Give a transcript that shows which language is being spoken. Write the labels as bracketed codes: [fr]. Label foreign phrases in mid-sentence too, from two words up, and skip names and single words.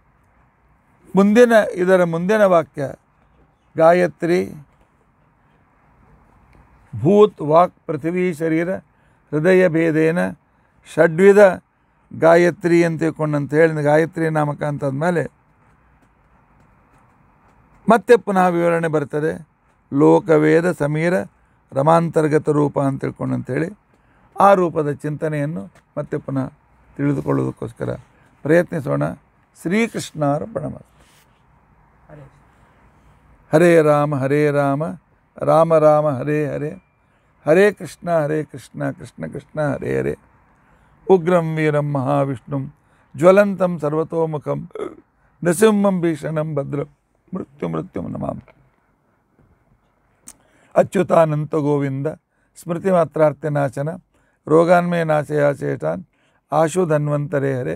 [kn] ಇದರ ಮುಂದಿನ ವಾಕ್ಯ [sa] ಗಾಯತ್ರಿ ಭೂತ್ ವಾಕ್ ಪೃಥ್ವಿ ಶರೀರ ಹೃದಯ ಭೇದೇನ ಷಡ್ವಿಧ ಗಾಯತ್ರಿ [kn] ಅಂತ ತಿಳ್ಕೊಂಡಂತ ಹೇಳಿದ ಗಾಯತ್ರಿ ನಾಮಕ ಅಂತಂದಮೇಲೆ ಮತ್ತೆ ಪುನಃ ವಿವರಣೆ ಬರ್ತದೆ. [sa] ಲೋಕವೇದ ಸಮೀರ ರಮಾಂತರ್ಗತ ರೂಪ [kn] ಅಂತ ತಿಳ್ಕೊಂಡಂಥೇಳಿ ಆ ರೂಪದ ಚಿಂತನೆಯನ್ನು ಮತ್ತೆ ಪುನಃ ತಿಳಿದುಕೊಳ್ಳೋದಕ್ಕೋಸ್ಕರ ಪ್ರಯತ್ನಿಸೋಣ. [sa] ಶ್ರೀಕೃಷ್ಣಾರ್ಪಣಮಸ್ತು. ಹರೇ ರಾಮ ರಾಮ ರಾಮ ಹರೇ ಹರೇ, ಹರೇ ಕೃಷ್ಣ ಕೃಷ್ಣ ಕೃಷ್ಣ ಹರೇ ಹರೇ. ಉಗ್ರಂ ವೀರಂ ಮಹಾವಿಷ್ಣುಂ ಜ್ವಲಂತಂ ಸರ್ವತೋಮುಖಂ ನೃಸಿಂಹಂ ಭೀಷಣಂ ಭದ್ರಂ ಮೃತ್ಯುಂ ನಮಾಮಿ. ಅಚ್ಯುತಾನಂತ ಗೋವಿಂದ ಸ್ಮೃತಿ ಮಾತ್ರಾರ್ಥನಾಶನ ರೋಗಾನ್ಮೇ ನಾಶಯ ಶೇಷಾನ್ ಆಶು ಧನ್ವಂತರೇ ಹರೇ.